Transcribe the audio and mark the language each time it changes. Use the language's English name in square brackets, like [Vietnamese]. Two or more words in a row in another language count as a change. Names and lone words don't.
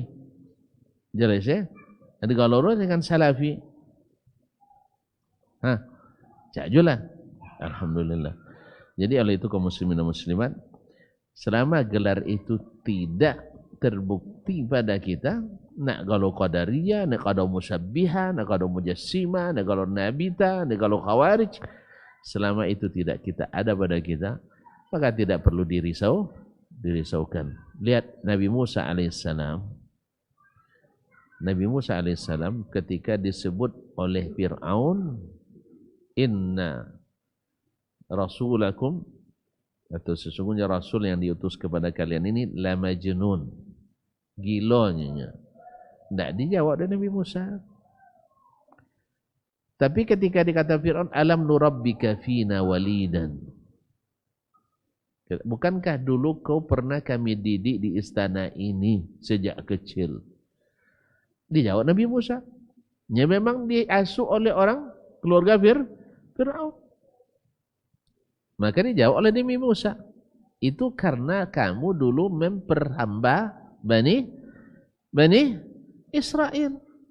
[Indonesian] Jelas ya? Jadi kalau orang dengan Salafi. Cajulah. Alhamdulillah. Jadi oleh itu kaum muslimin dan muslimat, selama gelar itu tidak terbukti pada kita, nak kalau qadariyah, nak kalau musabbihah, nak kalau mujassima, nak kalau nabita, nak kalau khawarij, selama itu tidak kita ada pada kita, maka tidak perlu dirisaukan. Lihat Nabi Musa alaihissalam. Nabi Musa alaihissalam ketika disebut oleh Fir'aun, [Arabic] إن رسولكم, [Indonesian] atau sesungguhnya rasul yang diutus kepada kalian ini [Arabic] لمجنون, [Indonesian] gilanya. Tidak dijawab oleh Nabi Musa. Tapi ketika dikata Fir'aun, [Arabic] ألم نربك فينا وليدا, [Indonesian] Bukankah dulu kau pernah kami didik di istana ini sejak kecil? Dijawab Nabi Musa. Ya memang diasuh oleh orang keluarga Fir'aun. Maka dijawab oleh Nabi Musa. Itu karena kamu dulu memperhamba Bani Israel.